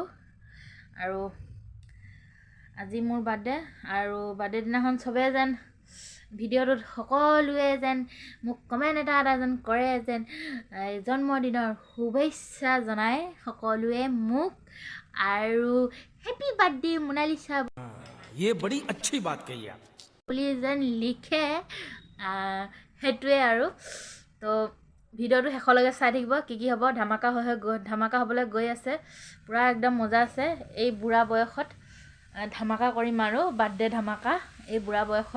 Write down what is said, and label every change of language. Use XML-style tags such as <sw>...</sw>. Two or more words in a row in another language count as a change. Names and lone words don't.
<as>আৰু আজি মোৰ বাৰ্থডে, আৰু বাৰ্থডে দিনাখন চবেই যেন ভিডিঅ'টোত সকলোৱে যেন মোক কমেণ্ট এটা যেন কৰে, যেন জন্মদিনৰ শুভেচ্ছা জনায় সকলোৱে মোক আৰু</as> <en>happy birthday</en> <as>মোনালিছা</as> <hi>ये बड़ी अच्छी बात कही आप</hi> <as>বুলি যেন লিখে। সেইটোৱে আৰু। তো ভিডিঅ'টো শেষলৈকে চাই থাকিব, কি হ'ব। ধামাকা হ'বলৈ গৈ আছে, পূৰা একদম মজা আছে। এই বুঢ়া বয়সত ধামাকা কৰিম আৰু বাৰ্থডে ধামাকা এই বুঢ়া বয়সত।</as>